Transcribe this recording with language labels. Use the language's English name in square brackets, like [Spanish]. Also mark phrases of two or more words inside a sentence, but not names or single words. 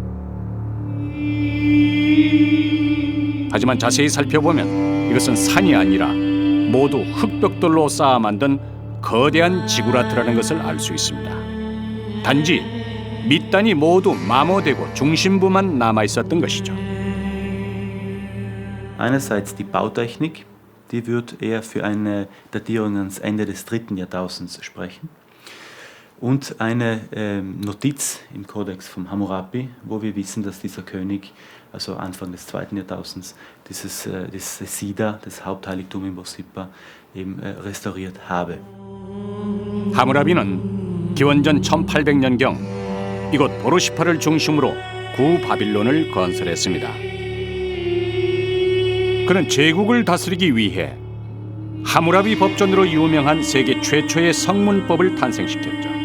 [Korean] 하지만 자세히 살펴보면 이것은 산이 아니라 모두 흙벽돌로 쌓아 만든 거대한 지구라트라는 것을 알 수 있습니다. 단지 밑단이 모두 마모되고 중심부만 남아 있었던 것이죠. [German] Einerseits die Bautechnik, die wird eher für eine Datierung ans Ende des 3. Jahrtausends sprechen. Und eine Notiz im Kodex vom Hammurabi, wo wir wissen, dass dieser König, also Anfang des 2. Jahrtausends, dieses Sida, das Hauptheiligtum in Borsippa, eben restauriert habe. [Korean] 하무라비는 기원전 1800년경 이곳 보르시파를 중심으로 구바빌론을 건설했습니다. 그는 제국을 다스리기 위해 하무라비 법전으로 유명한 세계 최초의 성문법을 탄생시켰죠.